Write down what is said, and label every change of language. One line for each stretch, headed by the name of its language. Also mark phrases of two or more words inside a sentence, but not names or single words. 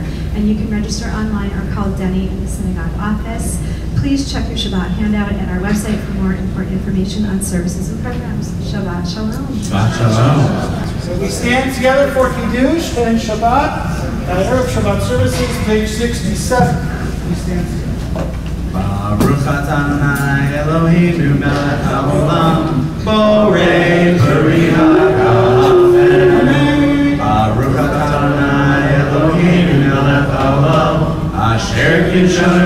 English: And you can register online or call Denny in the synagogue office. Please check your Shabbat handout at our website for more important information on services and programs.
Hebrew: שבת שלום. שבת שלום.
English: So we stand together for Kiddush and Shabbat.
Hebrew: ערב שבת
English: services, page 67. We stand together.
Hebrew: ברוך אתה אדני אלהינו מלך העולם בורא פרי הגפן. ברוך אתה אדני אלהינו מלך העולם אשר